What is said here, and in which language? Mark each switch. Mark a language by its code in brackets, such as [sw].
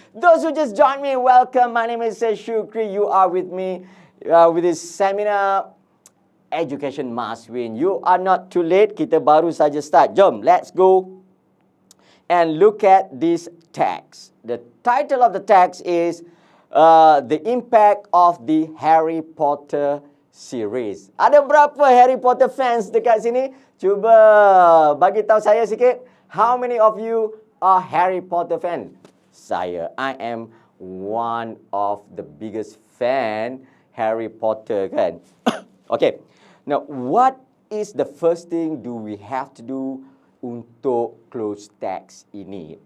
[en] Those who just joined me, welcome. My name is Shukri. You are with me with this seminar, Education Must Win. You are not too late. [ms] Kita baru saja [en] start. Jom, let's go and look at this text. The title of the text is The Impact of the Harry Potter Series. [ms] Ada berapa Harry Potter fans dekat sini? Cuba bagi tahu saya sikit. [en] How many of you are Harry Potter fan? [ms] Saya, [en] I am one of the biggest fan Harry Potter kan. Okay. Now, what is the first thing do we have to do [ms] untuk [en] close text [ms] ini?